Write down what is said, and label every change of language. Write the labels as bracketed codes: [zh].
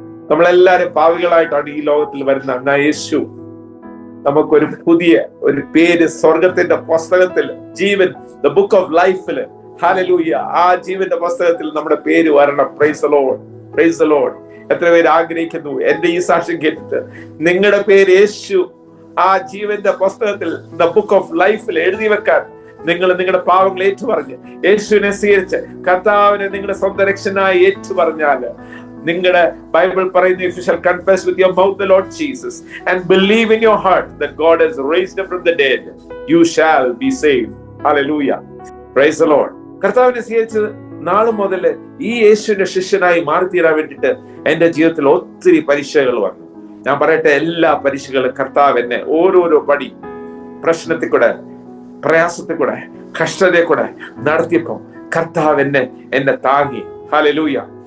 [ml] നമ്മളെല്ലാരും പാവികളായിട്ടാണ് ഈ ലോകത്തിൽ വരുന്നത്. എന്നാ യേശു നമുക്കൊരു പുതിയ ഒരു പേര് സ്വർഗത്തിന്റെ പുസ്തകത്തിൽ, ജീവൻ, ദ ബുക്ക് ഓഫ് ലൈഫില്, ഹല്ലേലൂയ, ആ ജീവന്റെ പുസ്തകത്തിൽ നമ്മുടെ പേര് വരണം. [en] Praise the Lord, praise the Lord. [ml] എത്ര പേര് ആഗ്രഹിക്കുന്നു എന്റെ ഈ സാക്ഷ്യം കേട്ടിട്ട് നിങ്ങളുടെ പേര് യേശു ആ ജീവന്റെ പുസ്തകത്തിൽ, ദ ബുക്ക് ഓഫ് ലൈഫിൽ എഴുതി വെക്കാൻ? നിങ്ങൾ നിങ്ങളുടെ പാവങ്ങൾ ഏറ്റുപറഞ്ഞ് യേശുവിനെ സ്വീകരിച്ച് കർത്താവിനെ നിങ്ങളുടെ സ്വന്തം രക്ഷനായി ഏറ്റുപറഞ്ഞാല്, നിങ്ങളുടെ ബൈബിൾ പറയുന്നു, [en] if you shall confess with your mouth the Lord Jesus and believe in your heart that God has raised him from the dead, you shall be saved. Hallelujah, praise the Lord. [ml] കർത്താവിനെ സ്വീകരിച്ച് നാളെ മുതൽ ഈ യേശുവിന്റെ ശിഷ്യനായി മാറിത്തീരാൻ വേണ്ടിയിട്ട് എന്റെ ജീവിതത്തിൽ ഒത്തിരി പരീക്ഷകൾ വന്നു. ഞാൻ പറയട്ടെ, എല്ലാ പരീക്ഷകളും കർത്താവ് എന്നെ ഓരോരോ പടി പ്രശ്നത്തിൽ കൂടെ, പ്രയാസത്തിൽ കൂടെ, കഷ്ടതയിൽ കൂടെ നടത്തിയപ്പോ കർത്താവ് എന്നെ താങ്ങി. ഹല്ലേലൂയ.